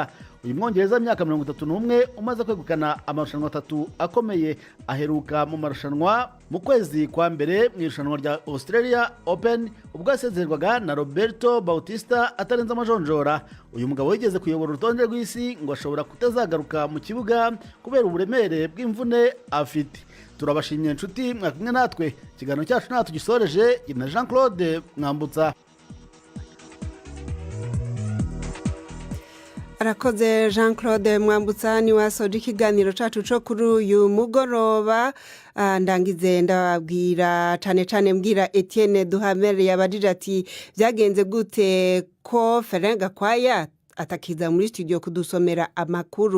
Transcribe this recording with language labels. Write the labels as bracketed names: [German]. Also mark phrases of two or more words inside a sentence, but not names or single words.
[Kinyarwanda] Uyu Mwongereza w'imyaka 31 umaze kwegukana amarushanwa 3 akomeye aheruka mu marushanwa mu kwezi kwa mbere mu irushanwa rya Australia Open ubwo yasezerwaga na Roberto Bautista atarenze amajonjora. Uyu mugabo yigeze kuyobora urutonde rw'isi ngo ashobora kutazagaruka mu kibuga kubera uburemere bw'imvune afite. [Rundi] Turabashimye inshuti mwakumwe natwe, ikiganiro cyacu natwe gisoreje na Jean Claude Mwambutsa. Arakoze Jean Claude Mwambutsa ni wasoje ikiganiro cacu co kuri uyu mugoroba. Ndangize ndababwira cyane mbwira Etienne Duhamere yabajije ati byagenze gute ko Ferenga Kwaya atakiza muri studio kudusomera amakuru.